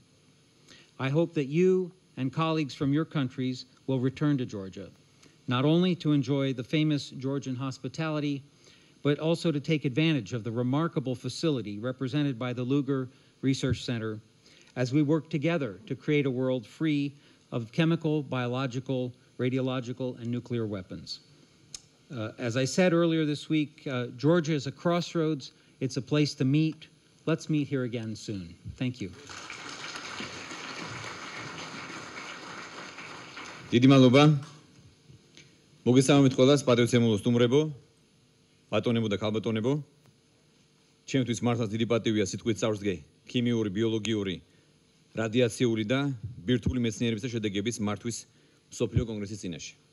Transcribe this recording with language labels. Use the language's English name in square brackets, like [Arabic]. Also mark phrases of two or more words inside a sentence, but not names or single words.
[English] I hope that you and colleagues from your countries will return to Georgia, not only to enjoy the famous Georgian hospitality, but also to take advantage of the remarkable facility represented by the Lugar Research Center as we work together to create a world free of chemical, biological, radiological, and nuclear weapons. As I said earlier this week, Georgia is a crossroads. It's a place to meet. Let's meet here again soon. Thank you. [Georgian] დიდი მადლობა. მოგესალმებით ყველას, პატრიოტებო სტუმრებო, ბატონებო და ქალბატონებო. ჩემთვის მართლაც დიდი პატივია სიტყვით წარსდგე ქიმიური, ბიოლოგიური, რადიაციული და ბირთვული მეცნიერებისა შედეგების მართვის მსოფლიო კონგრესის წინაშე.